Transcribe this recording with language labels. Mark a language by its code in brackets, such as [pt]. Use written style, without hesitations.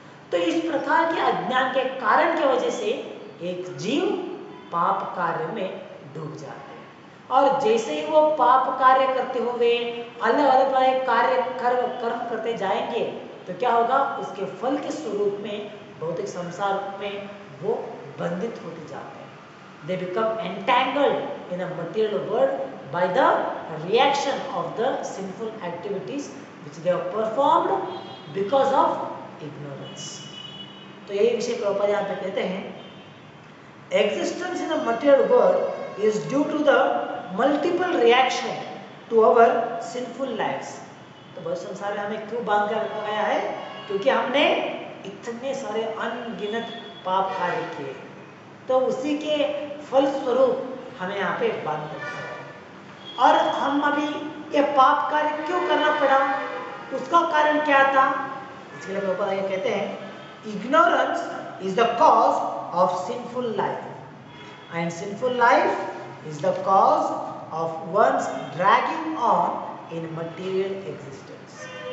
[hi] तो इस प्रकार के अज्ञान के कारण की वजह से एक जीव पाप कार्य में डूब जाते हैं, और जैसे ही वो पाप कार्य करते हुए अलग अलग कार्य कर्म करते जाएंगे, तो क्या होगा, उसके फल के स्वरूप में भौतिक संसार में वो बंधित होते जाते हैं। [en] They become entangled in a material world by the reaction of the sinful activities which they have performed because of ignorance. [hi] तो यही विषय प्रभुपाद यहाँ पे कहते हैं, [en] existence in a material world is due to the multiple reaction to our sinful lives. [hi] तो भौतिक संसार में हमें क्यों बांध कर रखा गया है, क्योंकि हमने इतने सारे अनगिनत पाप कार्य किए, तो उसी के फल स्वरूप हमें यहाँ पे बांध रखा है। और हम अभी ये पाप कार्य क्यों करना पड़ा, उसका कारण क्या था, इसके लिए प्रभुपाद ये कहते हैं [en] Ignorance is the cause of sinful life and sinful life is the cause of one's dragging on in material existence.